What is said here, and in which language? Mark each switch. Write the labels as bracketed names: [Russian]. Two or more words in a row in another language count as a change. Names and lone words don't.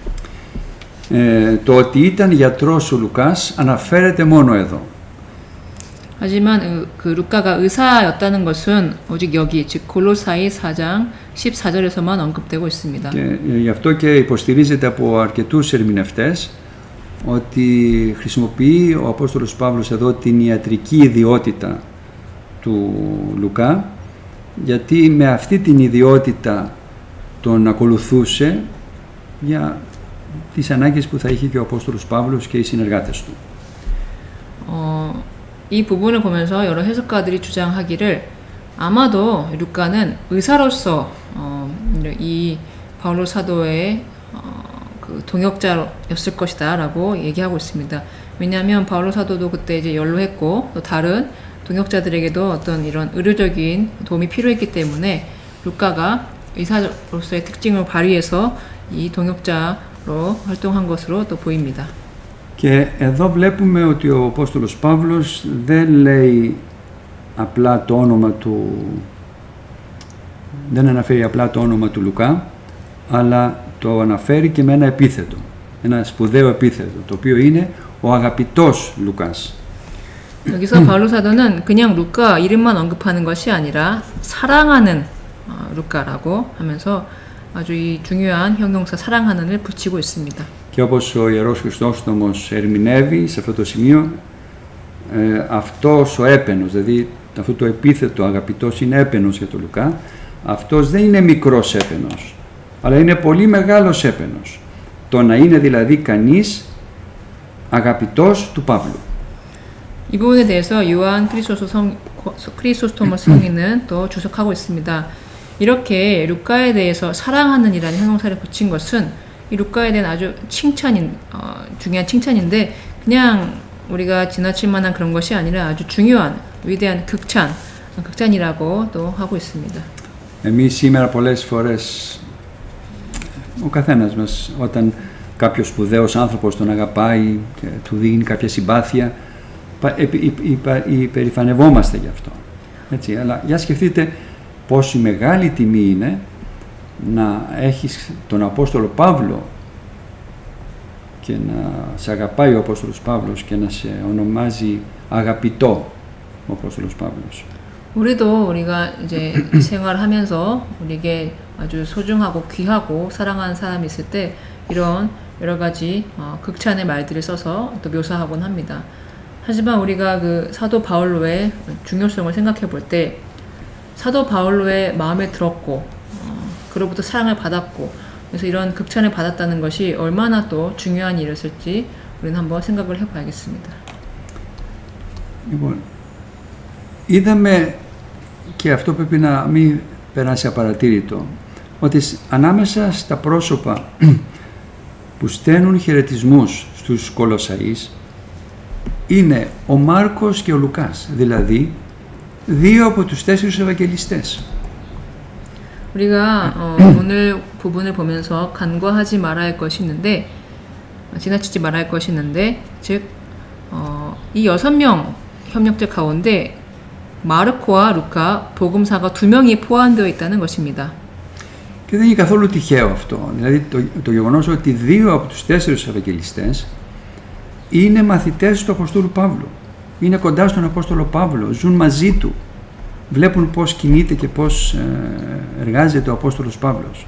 [Greek] Το ότι ήταν γιατρός ο Λουκάς αναφέρεται μόνο εδώ. [Korean] 하지만 그 루카가 의사였다는 것은 오직 여기 즉 골로사이 4장 14절에서만 언급되고 있습니다. [Greek] Και γι' αυτό και υποστηρίζεται από αρκετούς ερμηνευτές ότι χρησιμοποιεί ο Απόστολος Παύλος εδώ την ιατρική ιδιότητα του Λουκά, γιατί με αυτή την ιδιότητα τον ακολουθούσε για τις ανάγκες που θα είχε και ο Απόστολος Παύλος και οι συνεργάτες του. [Korean] 이 부분을 보면서 여러 해석가들이 주장하기를 아마도 루카는 의사로서 이 바울로 사도의 그 동역자였을 것이다라고 얘기하고 있습니다. 왜냐하면 바울로 사도도 그때 이제 연로했고 또 다른 동역자들에게도 어떤 이런 의료적인 도움이 필요했기 때문에 루카가 의사로서의 특징을 발휘해서 이 동역자로 활동한 것으로 또 보입니다. [Greek] Και εδώ βλέπουμε ότι ο Απόστολος Παύλος δεν λέει απλά το όνομα του, δεν αναφέρει απλά το όνομα του Λουκά, αλλά το αναφέρει και με ένα επίθετο, ένα σπουδαίο επίθετο, το οποίο είναι ο αγαπητός Λουκάς. [Korean] 여기서 바울로 사도는 그냥 루카 이름만 언급하는 것이 아니라 사랑하는 루카라고 하면서 아주 이 중요한 형용사 사랑하는을 붙이고 있습니다. [Greek] Και όπως ο Ιερός Χρυσόστομος ερμηνεύει σε αυτό το σημείο, αυτός ο έπαινος, δηλαδή αυτό το επίθετο αγαπητός είναι έπαινος για τον Λουκά, αυτός δεν είναι μικρός έπαινος, αλλά είναι πολύ μεγάλος έπαινος. Το να είναι δηλαδή κανείς αγαπητός του Παύλου. [Korean] 이 부분에 대해서 요한 크리소스토머 성인은 또 주석하고 있습니다. 이렇게 루카에 대해서 사랑하는이라는 형용사를 붙인 것은 이 루카에 대한 아주 중요한 칭찬인데 그냥 우리가 지나칠 만한 그런 것이 아니라 아주 중요한 위대한 극찬이라고 또 하고 있습니다. [Greek] Εμείς σήμερα πολλές φορές, ο καθένας μας, όταν κάποιος σπουδαίος άνθρωπος τον αγαπάει και του δίνει κάποια συμπάθεια, υπερηφανευόμαστε γι' αυτό. Έτσι, αλλά για σκεφτείτε πόση μεγάλη τιμή είναι να έχεις τον Απόστολο Παύλο και να σε αγαπάει ο Απόστολος Παύλος και να σε ονομάζει αγαπητό ο Απόστολος Παύλος. [Korean] 우리도 우리가 이제 생활하면서 우리에게 아주 소중하고 귀하고 사랑하는 사람이 있을 때 이런 여러 가지 극찬의 말들을 써서 또 묘사하곤 합니다. 하지만 우리가 그 사도 바울로의 중요성을 생각해 볼 때 사도 바울로의 마음에 들었고 그로부터 사랑을 받았고 그래서 이런 극찬을 받았다는 것이 얼마나 또 중요한 일이었을지 우리는 한번 생각을 해봐야겠습니다. [Greek] Λοιπόν, είδαμε και αυτό πρέπει να μην περάσει απαρατήρητο, ότι ανάμεσα στα πρόσωπα που στέλνουν χαιρετισμούς στους Κολοσσαείς είναι ο Μάρκος και ο Λουκάς, δηλαδή δύο από τους 4 Ευαγγελιστές. [Korean] 우리가 오늘 부분을 보면서 간과하지 말아야 할 것이 있는데 지나치지 말아야 할 것이 있는데 즉 이 6명 협력자 가운데 마르코와 루카 복음사가 2명이 포함되어 있다는 것입니다. [Greek] Και δεν είναι καθόλου τυχαίο αυτό. Δηλαδή το γεγονός ότι 2 από τους 4 Ευαγγελιστές είναι μαθητές του Αποστόλου Παύλου. Είναι κοντά στον Απόστολο Παύλο, ζουν μαζί του. Βλέπουν πώς κινείται και πώς εργάζεται ο Απόστολος Παύλος.